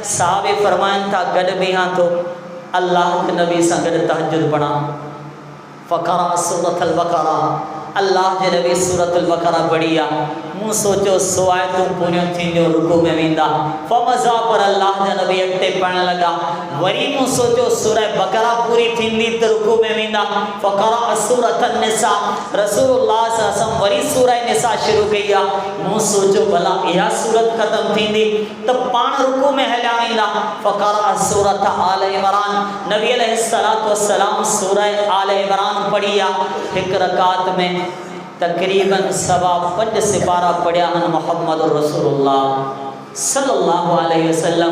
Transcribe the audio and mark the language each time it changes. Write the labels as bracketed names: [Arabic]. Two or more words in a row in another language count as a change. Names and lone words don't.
[Sindhi] साहबे फरमाइनि था, गॾु बीहां थो अल्लाह के नबी सां गॾु तहज्जुद पढ़ां, [Arabic] فقرأ سورة البقرة, [Sindhi] अल्लाह के नबी सूरतुल बक़रा पढ़ी आहे। मूं सोचो सो आयतूं पूरियूं थींदियूं रुकू में वेंदा, फ़मज़ा पर अल्लाह जा नबी अॻिते पढ़ण लॻा। वरी मूं सोचो सूरह बक़रा पूरी थींदी त रुकू में वेंदा, [Arabic] فقرأ سورة النساء, [Sindhi] रसूलुल्लाह [Arabic] صلى الله عليه وسلم [Sindhi] वरी सूरह निसा शुरू कई आहे। मूं सोचो भला इहा सूरत ख़त्म थींदी त पाण रुकू में हलिया वेंदा, [Arabic] فقرأ سورة آل عمران, [Sindhi] नबी [Arabic] عليه الصلاة والسلام [Sindhi] सूरह आल इमरान पढ़ी आहे। हिकु रकात में तकरीबन 5.25 सिपारा पढ़िया आहिनि मोहम्मद रसूलुल्लाह [Arabic] صلى الله عليه وسلم.